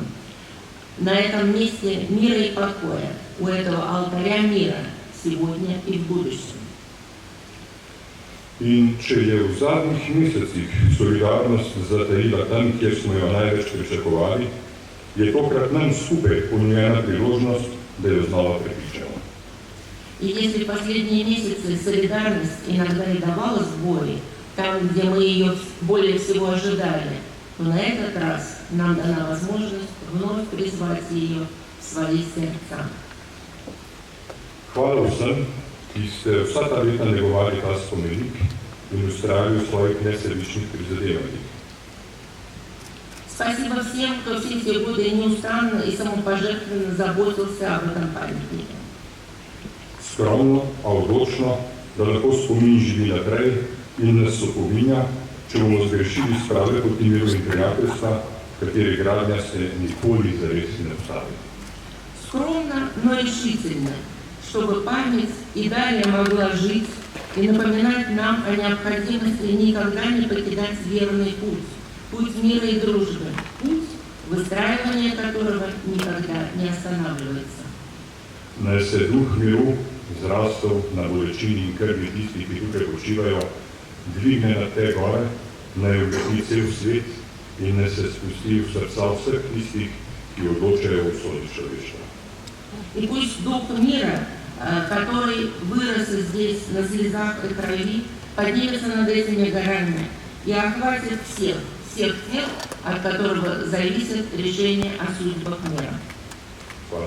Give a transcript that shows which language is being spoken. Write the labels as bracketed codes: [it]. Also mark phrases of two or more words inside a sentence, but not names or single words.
[ru] На этом месте мира и покоя, у этого алтаря мира, сегодня и в будущем. [sl] In če je v zadnjih mesecih solidarnost zatajila tam, kjer smo jo največ pričakovali, je tokrat nam skupaj ponujena priložnost, da jo znova prepričamo. [ru] И если в последние месяцы солидарность иногда и давала сбои, там, где мы ее более всего ожидали, то на этот раз нам дана возможность вновь призвать ее в свои сердца. [sl] Hvala vsem, ki ste vsa ta leta negovali ta spomenik in ustrajali v svojih nesebičnih prizadevanjih. [ru] Спасибо всем, кто все эти годы неустанно и самопожертвенно заботился об этом памятнике. [sl] Skromno, a odločno, da lahko spomin živi naprej in nas opominja, če bomo zgrešili sprave poti miru in prijateljstva, katere gradnja se nikoli zares ne ustavi. [ru] Скромно, но решительно, чтобы память и далее могла жить и напоминать нам о необходимости никогда не покидать верный путь, путь мира и дружбы, путь, выстраивание которого никогда не останавливается. [sl] Naj se duh miru, zrastel na bolečini in krvi tistih, ki tukaj počivajo, dvigne na te gore, naj obeti cel svet in naj se spusti v srca vseh tistih, ki odločajo o usodi človeštva. [ru] И пусть дух мира, который вырос здесь на слезах и крови, поднимется над этими горами и охватит всех тех, от которого зависит решение о судьбах мира. [sl] Hvala.